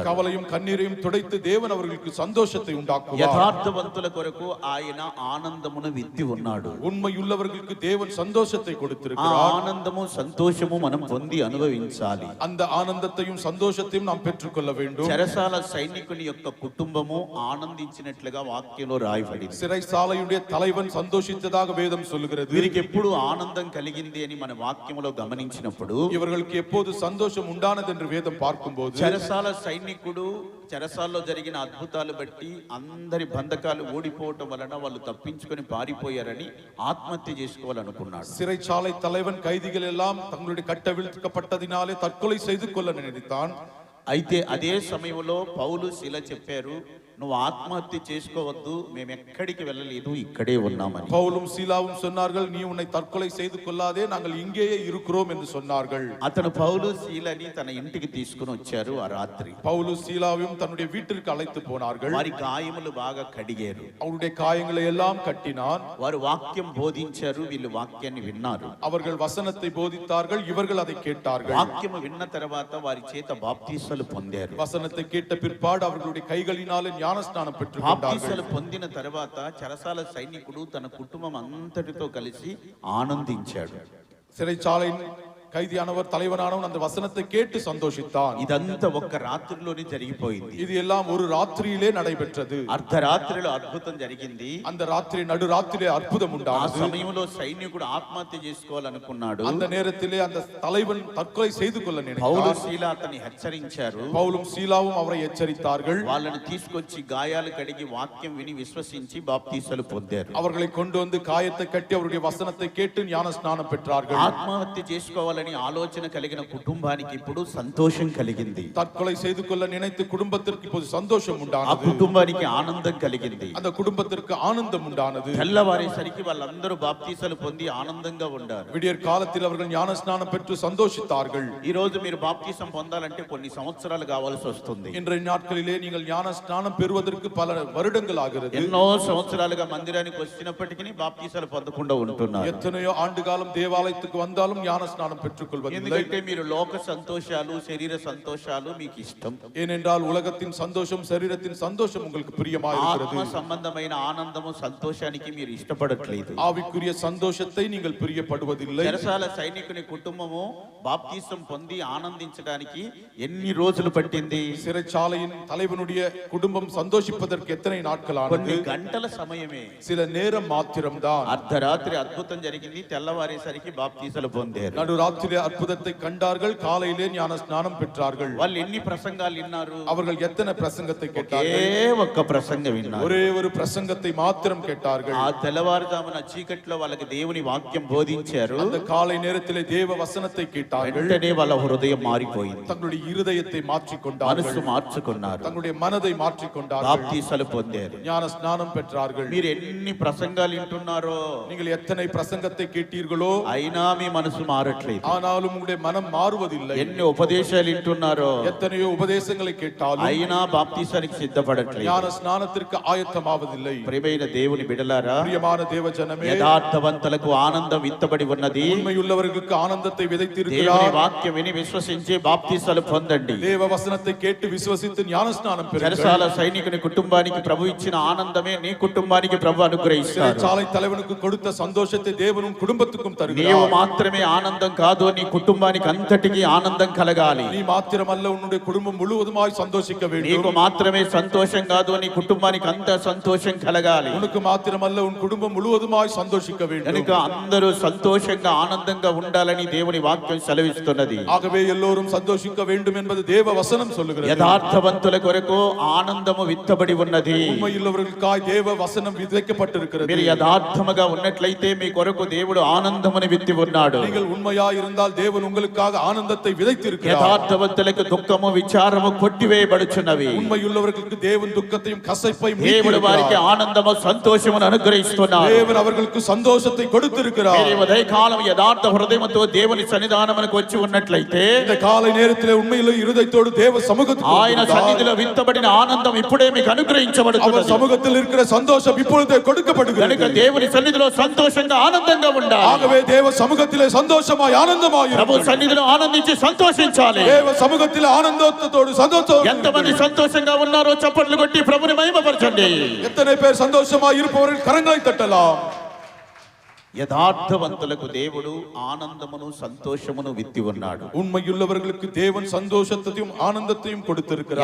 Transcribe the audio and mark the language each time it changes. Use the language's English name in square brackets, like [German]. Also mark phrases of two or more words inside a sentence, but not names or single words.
[Tamil] கவலையும் கண்ணீரையும் துடைத்து தேவன் அவர்களுக்கு சந்தோஷத்தை உண்டாக்குவார். [Telugu] యథార్థవంతుల కొరకు ఆయన ఆనందమును విత్తి ఉన్నాడు. [Tamil] உண்மையுள்ளவர்களுக்கு தேவன் சந்தோஷத்தை ఆ கொடுத்திருக்கிறார். [Telugu] ఆనందము, సంతోషము మనం పొంది అనుభవించాలి. [Tamil] அந்த ஆனந்தத்தையும் சந்தோஷத்தையும் நாம் பெற்றுக்கொள்ள வேண்டும். [Telugu] చెరసాల సైనికుని యొక్క కుటుంబము ఆనందించినట్లుగా వాక్యంలో రాయబడింది. [Tamil] சிறைசாலையுடைய தலைவன் சந்தோஷித்ததாக வேதம் சொல்லுகிறது. [Telugu] వీరికి ఎప్పుడు ఆనందం కలిగింది అని మన వాక్యములో గమనించినప్పుడు [Tamil] இவர்களுக்கு எப்போது சந்தோஷம் உண்டானது என்று வேதம் பார்க்கும்போது [Telugu] చెరసాల సైనికుడు చెరసాల్లో జరిగిన అద్భుతాలు బట్టి అందరి బంధకాలు ఊడిపోవటం వలన వాళ్ళు తప్పించుకొని పారిపోయారని ఆత్మహత్య చేసుకోవాలనుకున్నాడు. [Tamil] சிறைச்சாலை தலைவன் கைதிகள் எல்லாம் தங்களுடைய கட்டவிழ்க்கப்பட்டதினாலே தற்கொலை செய்து கொள்ள நினைத்தான். [Telugu] అయితే అదే సమయంలో పౌలు శీల చెప్పారు, నువ్వు ఆత్మహత్య చేసుకోవద్దు, మేము ఎక్కడికి వెళ్ళలేదు, ఇక్కడే ఉన్నామని. [Tamil] பவுலும் சீலாவும் சொன்னார்கள், நீ உன்னை தற்கொலை செய்து கொள்ளாதே, நாங்கள் இங்கேயே இருக்கிறோம் என்று சொன்னார்கள். [Telugu] అతను పౌలు శీలని తన ఇంటికి తీసుకుని వచ్చారు ఆ రాత్రి. [Tamil] பவுలు சீலாவையும் தன்னுடைய வீட்டிற்கு அழைத்து போனார்கள். [Telugu] వారి గాయములు బాగా కడిగారు, [Tamil] அவருடைய காயங்களை எல்லாம் கட்டினான். [Telugu] వారు వాక్యం బోధించారు, వీళ్ళు వాక్యాన్ని విన్నారు. [Tamil] அவர்கள் வசனத்தை போதித்தார்கள், இவர்கள் அதை கேட்டார்கள். [Telugu] వాక్యము విన్న తర్వాత వారి చేత బాప్తీసాలు పొందారు. [Tamil] வசனத்தை கேட்ட பிற்பாடு அவர்களுடைய கைகளினாலே ஞானஸ்நானம் பெற்றுக் கொண்டார்கள். [Telugu] బాప్తీసాలు పొందిన తర్వాత చెరసాల సైనికుడు తన కుటుంబం అంతటితో కలిసి ఆనందించాడు. [Tamil] சிறைச்சாலையின் கைதியானவர் தலைவனானவன் அந்த வசனத்தை கேட்டு சந்தோஷித்தான். [Telugu] ఇదంతా ఒక్క రాత్రిలోనే జరిగిపోయింది. [Tamil] இது எல்லாம் ஒரு ராத்திரியிலே நடைபெற்றது. [Telugu] అర్ధరాత్రిలో అద్భుతం జరిగింది. [Tamil] அந்த ராத்திரி நடுராத்திரிலே அற்புதம் ఆ உண்டானது. [Telugu] సమయంలో సైనికుడు ఆత్మహత్య చేసుకోవాలనుకున్నాడు. [Tamil] அந்த நேரத்திலே அந்த தலைவன் தற்கொலை செய்து கொள்ள పౌలు நினைத்தான். [Telugu] శీల అతన్ని హెచ్చరించారు. [Tamil] பவுலும் சீலாவும் அவரை எச்சரித்தார்கள். [Telugu] వాళ్ళని తీసుకొచ్చి గాయాలు కడిగి వాక్యం విని విశ్వసించి బాప్తీసాలు పొందారు. [Tamil] அவர்களை கொண்டு வந்து காயத்தை கட்டி அவருடைய வசனத்தை கேட்டு ஞான ஸ்நானம் பெற்றார்கள். [Telugu] ఆత్మహత్య చేసుకోవాలని ఆలోచన కలిగిన కుటుంబానికి ఇప్పుడు సంతోషం కలిగింది. [Tamil] தற்கொலை செய்து கொள்ள நினைத்து குடும்பத்திற்கு இப்போது சந்தோஷம் ఆ உண்டானது. [Telugu] కుటుంబానికి ఆనందం కలిగింది. [Tamil] அந்த குடும்பத்திற்கு ஆனந்தம் உண்டானது. [Telugu] తెల్లవారేసరికి వాళ్ళందరూ బాప్తీసాలు పొంది ఆనందంగా ఉండారు. [Tamil] விடியற் காலத்தில் அவர்கள் ஞான ஸ்நானம் பெற்று சந்தோஷித்தார்கள். [Telugu] ఈ రోజు మీరు బాప్తీసం పొందాలంటే కొన్ని సంవత్సరాలు కావాల్సి వస్తుంది. [Tamil] இன்றைய நாட்களிலே நீங்கள் ஞான ஸ்நானம் பெறுவதற்கு பல வருடங்கள் ஆகிறது. [Telugu] ఎన్నో సంవత్సరాలుగా మందిరానికి వచ్చినప్పటికీ బాప్తీసాలు పొందకుండా ఉంటున్నారు. [Tamil] எத்தனையோ ஆண்டு காலம் தேவாலயத்துக்கு வந்தாலும் ஞான ஸ்நானம் பெற்றுக் கொள்வதில்லை. [Telugu] ఎందుకంటే మీరు లోక సంతోషాలు, శరీర సంతోషాలు మీకు ఇష్టం. [Tamil] ஏனென்றால் உலகத்தின் சந்தோஷம், சரீரத்தின் சந்தோஷம் உங்களுக்கு பிரியமாயிருக்கிறது. [Telugu] ఆత్మ సంబంధమైన ఆనందము, సంతోషానికి మీరు ఇష్టపడట్లేదు. [Tamil] ஆவிக்குரிய சந்தோஷத்தை நீங்கள் பிரியப்படுவதில்லை. [Telugu] చెరసాల సైనికుని కుటుంబము బాప్తీసం పొంది ఆనందించడానికి ఎన్ని రోజులు పట్టింది? [Tamil] சிறைச்சாலையின் தலைவனுடைய குடும்பம் சந்தோஷிப்பதற்கு எத்தனை நாட்கள் కొన్ని ஆனது? [Telugu] గంటల సమయమే. [Tamil] சில நேரம் மாத்திரம்தான். [Telugu] అర్ధరాత్రి అద్భుతం జరిగింది, తెల్లవారేసరికి బాప్తీసాలు పొందారు. [Tamil] நடுராத்திரிலே அற்புதத்தை கண்டார்கள், காலையிலே ஞான ஸ்நானம் பெற்றார்கள். [Telugu] వాళ్ళు ఎన్ని ప్రసంగాలు విన్నారు? [Tamil] அவர்கள் எத்தனை பிரசங்கத்தை ఒకే கேட்டார்கள்? [Telugu] ఒక్క ప్రసంగం విన్నారు. [Tamil] ஒரே ஒரு பிரசங்கத்தை மாத்திரம் கேட்டார்கள். [Telugu] ఆ తెల్లవారుజామున చీకట్లో వాళ్ళకి దేవుని వాక్యం బోధించారు. [Tamil] அந்த காலை நேரத்திலே தேவ வசனத்தை கேட்டார்கள். [Telugu] వెంటనే వాళ్ళ హృదయం మారిపోయింది. [Tamil] தங்களுடைய இருதயத்தை மாற்றிக் கொண்டார்கள். [Telugu] మనసు మార్చుకున్నారు. [Tamil] தங்களுடைய மனதை மாற்றிக் கொண்டார்கள். [Telugu] బాప్తీసాలు పొందారు. [Tamil] ஞான ஸ்நானம் பெற்றார்கள். [Telugu] మీరు ఎన్ని ప్రసంగాలు వింటున్నారో, [Tamil] நீங்கள் எத்தனை பிரசங்கத்தை கேட்டீர்களோ, [Telugu] అయినా మీ మనసు మారట్లేదు. [Tamil] ஆனாலும் உங்களுடைய மனம் மாறுவதில்லை. [Telugu] ఎన్ని ఉపదేశాలు వింటున్నారో, [Tamil] எத்தனையோ உபதேசங்களை கேட்டாலும் [Telugu] అయినా బాప్తీసానికి సిద్ధపడట్లేదు. [Tamil] ஞான ஸ்நானத்திற்கு ஆயத்தமாவதில்லை. [Telugu] ప్రియమైన దేవుని బిడలారా, [Tamil] பிரியமான தேவ ஜனமே, [Telugu] యథార్థవంతులకు ఆనందం విత్తబడి ఉన్నది. [Tamil] உண்மையுள்ளவர்களுக்கு ஆனந்தத்தை దేవుని விதைத்திருக்கிறார். [Telugu] వాక్యం విని విశ్వసించి బాప్తీసాలు పొందండి. [Tamil] தேவ வசனத்தை கேட்டு விசுவசித்து ஞான ஸ்நானம் பெறுங்கள். [Telugu] చెరసాల సైనికుని కుటుంబానికి ప్రభు ఇచ్చిన ఆనందమే నీ కుటుంబానికి ప్రభు అనుగ్రహిస్తాడు. [Tamil] சிறைச்சாலை தலைவனுக்கு கொடுத்த சந்தோஷத்தை தேவனும் குடும்பத்துக்கும் నీవు தருகிறார். [Telugu] మాత్రమే ఆనందం కాదు, నీ కుటుంబానికి అంతటికి ఆనందం కలగాలి. [Tamil] நீ மாத்திரமல்ல, உன்னுடைய குடும்பம் முழுவதுமாய் சந்தோஷிக்க నీకు வேண்டும். [Telugu] మాత్రమే సంతోషం కాదు, నీ కుటుంబానికి అంత సంతోషం కలగాలి. [Tamil] உனக்கு மாத்திரமல்ல, உன் குடும்பம் முழுவதுமாய் சந்தோஷிக்க வேண்டும். [Telugu] కనుక అందరూ సంతోషంగా ఆనందంగా ఉండాలని దేవుని వాక్యం సెలవిస్తున్నది. [Tamil] ஆகவே எல்லோரும் சந்தோஷிக்க வேண்டும் என்பது தேவ வசனம் சொல்லுகிறது. [Telugu] యథార్థవంతుల కొరకు ఆనందము విత్తబడి ఉన్నది. [Tamil] உண்மையுள்ளவர்களுக்காய் தேவ வசனம் விதைக்கப்பட்டிருக்கிறது. [Telugu] మీరు యథార్థముగా ఉన్నట్లయితే మీ కొరకు దేవుడు ఆనందమును విత్తి ఉన్నాడు. [Tamil] நீங்கள் உண்மையாய் இருந்தால் தேவன் உங்களுக்காக ஆனந்தத்தை விதைத்திருக்கிறார். [Telugu] యథార్థవంతులకు దుఃఖము, విచారము కొట్టివేయబడుచున్నవి. [Tamil] உண்மையுள்ளவர்களுக்கு தேவன் துக்கத்தையும் கசப்பையும் [Telugu] దేవుడు వారికి [Tamil] நீக்கியிருக்கிறார். [Telugu] ఆనందము, సంతోషమును అనుగ్రహిస్తున్నాడు. [Tamil] தேவன் அவர்களுக்கு சந்தோஷத்தை கொடுத்திருக்கிறார். [Telugu] మీరు ఉదయకాలం యథార్థ హృదయముతో దేవుని సన్నిధానమునకు వచ్చి ఉన్నట్లయితే [Tamil] இந்த காலை நேரத்திலே உண்மையிலே இருதயத்தோடு தேவ சமூகத்துக்கு ఆయన வந்தால், [Telugu] సన్నిధిలో విత్తబడిన ఆనందం ఇప్పుడే మీకు அவர் అనుగ్రహించబడుతున్నది. [Tamil] சமூகத்தில் இருக்கிற சந்தோஷம் இப்பொழுதே కనుక கொடுக்கப்படுகிறது. [Telugu] దేవుని సన్నిధిలో సంతోషంగా ఆనందంగా ఉండాలి. [Tamil] ஆகவே தேவ சமூகத்திலே சந்தோஷமாய் ஆனந்தமாய் ప్రభు இருங்கள். [Telugu] సన్నిధిలో ఆనందించి సంతోషించాలి. [Tamil] தேவ சமூகத்திலே ஆனந்தத்தோடு சந்தோஷத்தோடு [Telugu] ఎంతమంది సంతోషంగా ఉన్నారో చప్పట్లు కొట్టి ప్రభుని మహిమపరచండి. [Tamil] எத்தனை பேர் சந்தோஷமாய் இருப்பவர்கள் கரங்களை தட்டலாம். [Telugu] యథార్థవంతులకు దేవుడు ఆనందమును, సంతోషమును విత్తి ఉన్నాడు. [Tamil] உண்மையுள்ளவர்களுக்கு தேவன் சந்தோஷத்தையும் ஆனந்தத்தையும் கொடுத்திருக்கிறார்.